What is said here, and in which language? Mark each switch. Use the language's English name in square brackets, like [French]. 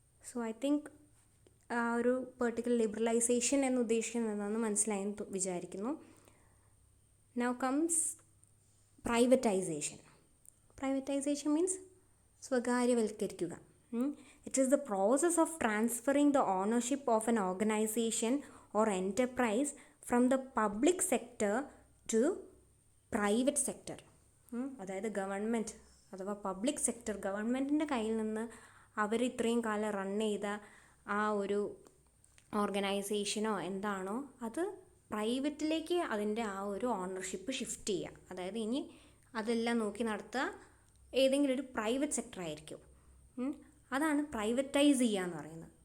[English] so I think [Malayalam] ആ ഒരു particular liberalisation എന്ന് ഉദ്ദേശിക്കുന്നത് എന്താണെന്ന് മനസ്സിലായെന്ന് വിചാരിക്കുന്നു. [English] Now comes privatisation. Privatisation means സ്വകാര്യവൽക്കരിക്കുക. It is the process of transferring the ownership of an organization or enterprise from the public sector to private sector. [Malayalam] അതായത് government അഥവാ public sector ഗവൺമെൻറ്റിൻ്റെ കയ്യിൽ നിന്ന് അവർ ഇത്രയും കാലം റൺ ചെയ്ത ആ ഒരു ഓർഗനൈസേഷനോ എന്താണോ അത് പ്രൈവറ്റിലേക്ക് അതിൻ്റെ ആ ഒരു ഓണർഷിപ്പ് ഷിഫ്റ്റ് ചെയ്യുക. അതായത് ഇനി അതെല്ലാം നോക്കി നടത്തുക ഏതെങ്കിലും ഒരു പ്രൈവറ്റ് സെക്ടർ ആയിരിക്കും. അതാണ് പ്രൈവറ്റൈസ് ചെയ്യുക എന്ന് പറയുന്നത്.